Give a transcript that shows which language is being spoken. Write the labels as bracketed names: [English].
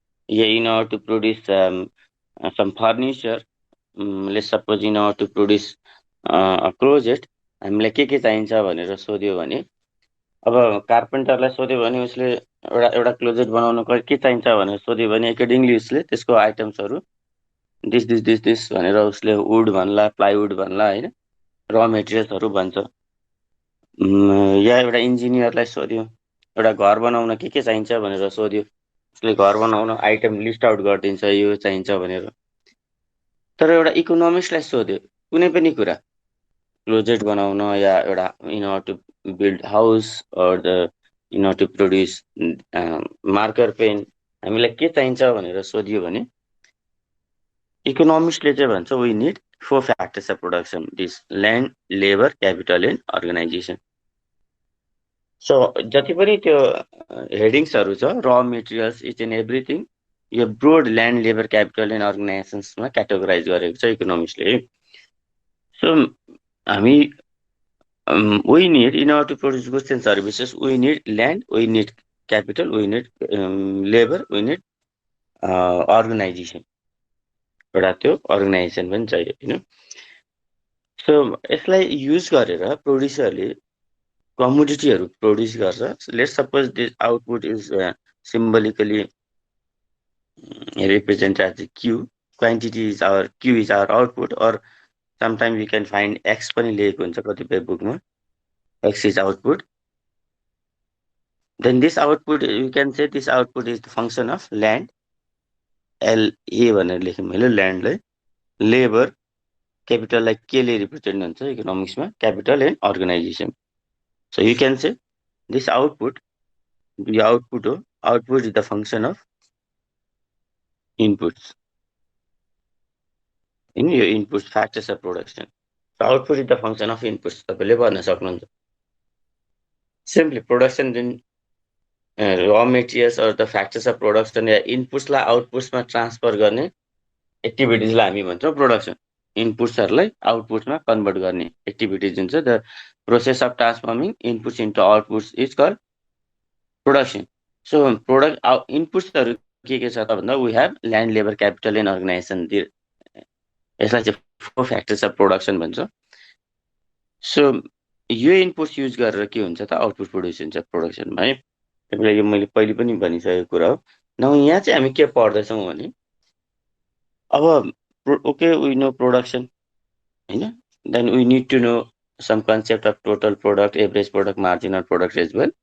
[Nepali] Yeah [English] in order to produce some furniture, let's suppose in order to produce a closet [Nepali] हामीलाई के चाहिन्छ भनेर सोध्यो भने, अब कार्पेन्टरलाई सोध्यो भने उसले एउटा क्लोजेट बनाउनको के चाहिन्छ भनेर सोध्यो भने एकर्डिङली उसले त्यसको आइटम्सहरु दिस भनेर उसले वुड भन्ला, प्लाइवुड भन्ला हैन, र मेटेरियल्सहरु भन्छ। या एउटा इन्जिनियरलाई सोध्यो एउटा घर बनाउन के चाहिन्छ भनेर सोध्यो, उसले घर बनाउन आइटम लिस्ट आउट गरिदिन्छ यो चाहिन्छ भनेर। तर एउटा इकोनोमिस्टलाई सोध्यो कुनै पनि कुरा क्लोजेट बनाउन या एउटा in [English] order to build house or the in order to produce marker pen [Nepali] हामीलाई के चाहिन्छ भनेर सोधियो भने इकोनोमिस्टले चाहिँ भन्छ [English] we need 4 factors of production, this land, labor, capital and organization. [Nepali] So जति पनि त्यो हेडिङ्सहरु छ र मेटेरियल्स इच एन्ड एभ्रीथिङ यो broad land, labour, capital and अर्गनाइजेसन्समा categorise गरेको छ इकोनोमिक्सले। [English] so हामी we need in order to produce goods and services we need land, we need capital, we need labor, we need organization, [Nepali] एउटा त्यो organisation पनि चाहियो हैन। So यसलाई युज गरेर प्रोड्युसरले कमोडिटीहरु प्रोड्युस गर्छ। [English] let's suppose this output is symbolically represent as Q, quantity is our Q is our output, or sometimes we can find X [Nepali] पनि लेखेको हुन्छ कतिपय बुकमा, [English] X is output. Then this output you can say this output is the function of land, LA [Nepali] भनेर लेख्यौं मैले ल्यान्डलाई, [English] labour, [Nepali] क्यापिटललाई के ले represent हुन्छ इकोनोमिक्समा, [English] Capital and organization. So you can say this output, the output is the function of inputs in your inputs factors of production. So output is the function of inputs. [Nepali] तपाईले भन्न सक्नुहुन्छ। [English] Simply production then [Nepali] र materials or the factors of production yeah इनपुट्सलाई आउटपुट्समा transfer गर्ने एक्टिभिटिजलाई हामी भन्छौँ production. इनपुट्सहरूलाई आउटपुट्समा convert गर्ने activities हुन्छ। [English] The process of transforming inputs into outputs is called production. So product [Nepali] इनपुट्सहरू के छ त भन्दा [English] We have land, labour, capital and organization. [Nepali] यसलाई चाहिँ 4 फ्याक्टर्स अफ प्रोडक्सन भन्छ। सो यो इनपुट्स युज गरेर के हुन्छ त आउटपुट प्रोड्युस हुन्छ प्रोडक्सनमा है। तपाईँलाई यो मैले पहिले पनि भनिसकेको कुरा हो। न यहाँ चाहिँ हामी के पढ्दैछौँ भने अब [English] Okay we know production हैन, then we need to know some concept of total product, average product, marginal product as well.